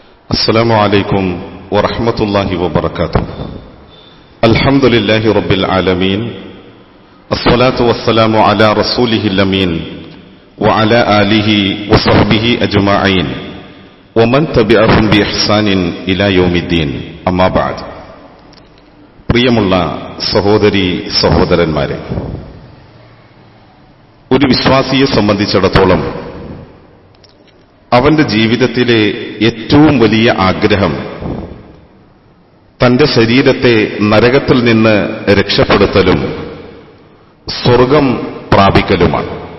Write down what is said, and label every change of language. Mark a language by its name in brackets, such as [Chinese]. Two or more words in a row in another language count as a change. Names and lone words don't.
[Arabic] السلام عليكم ورحمة الله وبركاته. الحمد لله رب العالمين، الصلاة والسلام على رسوله الأمين وعلى آله وصحبه أجمعين ومن تبعهم بإحسان إلى يوم الدين. أما بعد. [Malayalam] പ്രിയമുള്ള സഹോദരി സഹോദരന്മാരെ, ഒരു വിശ്വാസിയെ സംബന്ധിച്ചിടത്തോളം അവന്റെ ജീവിതത്തിലെ ഏറ്റവും വലിയ ആഗ്രഹം തന്റെ ശരീരത്തെ നരകത്തിൽ നിന്ന് രക്ഷപ്പെടുത്തലും സ്വർഗം പ്രാപിക്കലുമാണ്.